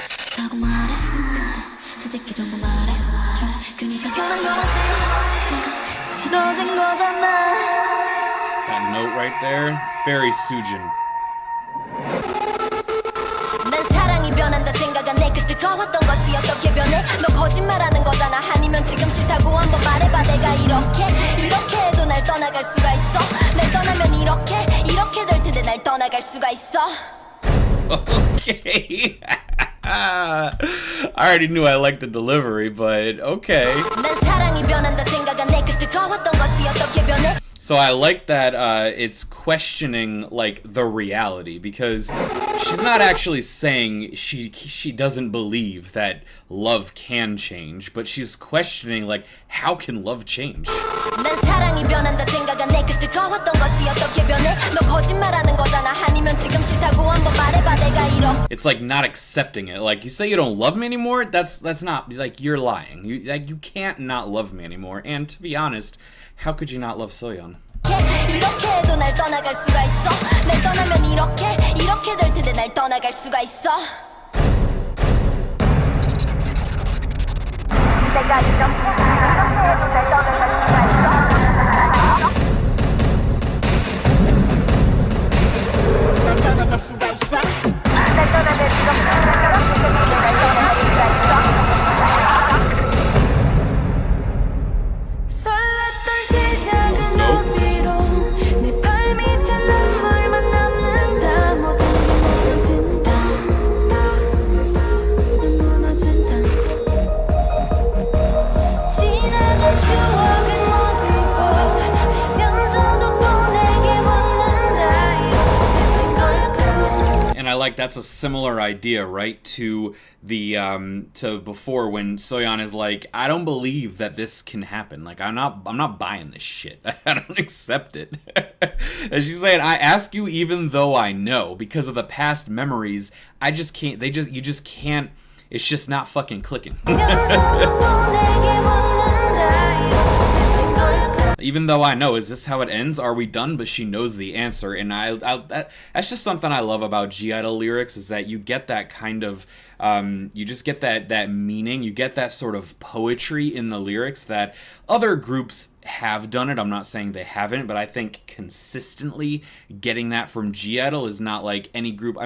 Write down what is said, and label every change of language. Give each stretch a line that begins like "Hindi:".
Korean: 좋다고 말해 그래 솔직히 전부 말해줘 그니까 변한 거 맞지 내가 싫어진 거잖아
English: That note right there, very Soyeon.
Korean: 난 사랑이 변한다 생각한 내 그 뜨거웠던 것이 어떻게 변해 너 거짓말하는 거잖아 아니면 지금 싫다고 한번 말해봐 내가 이렇게 해도 날 떠나갈 수가 있어 날 떠나면 이렇게 될 텐데 날 떠나갈 수가 있어
English: Okay. I already knew I liked the delivery, but okay.
Korean: 난 사랑이 변한다 생각한 내 그 뜨거웠던 것이 어떻게 변해
English: So I like that it's questioning like the reality because she's not actually saying she doesn't believe that love can change, but she's questioning like how can love change?
Korean: 난 사랑이 변한다 생각한 내 그 뜨거웠던 것이 어떻게 변해 너 거짓말하는 거잖아 아니면 지금 싫다고 한번 말해봐 내가
English: It's like not accepting it. Like you say you don't love me anymore. That's not like you're lying. You can't not love me anymore. And to be honest, how could you not love Soyeon?
Korean: 이렇게 해도 날 떠나갈 수가 있어 날 떠나면 이렇게 될 텐데 날 떠나갈 수가 있어 내가 이렇게 해도 날 떠나갈 수가 있어 날 떠나갈 수가 있어 날 떠나면 이렇게 날 떠나갈 수가 있어 설렜던 시작은 어디로 내 발밑에 눈물만 남는다 모든 게 무너진다 난 무너진다 지나간 추억을 머금고 면서도 또 내게 묻는다 이렇게 된 걸까
English: And I like that's a similar idea, right? To the to before when Soyeon is like, I don't believe that this can happen. Like I'm not buying this shit. I don't accept it. And she's saying, I ask you even though I know because of the past memories. I just can't. You just can't. It's just not fucking clicking.
Korean: 면서도 또 내게 묻는다 이렇게 된 걸까
English: Even though I know, is this how it ends? Are we done? But she knows the answer, and that's just something I love about G-idle lyrics is that you get that kind of, you just get that meaning, you get that sort of poetry in the lyrics that other groups have done it. I'm not saying they haven't, but I think consistently getting that from G-idle is not like any group.